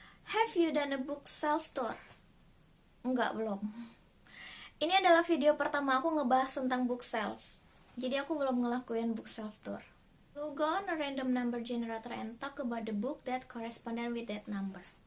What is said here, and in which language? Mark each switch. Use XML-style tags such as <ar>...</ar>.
<en>Have you done a book self tour?</en> <id>Enggak, belum. Ini adalah video pertama aku ngebahas tentang book self. Jadi aku belum ngelakuin book self tour.</id> <en>We'll go on a random number generator and talk about the book that corresponded with that number.</en>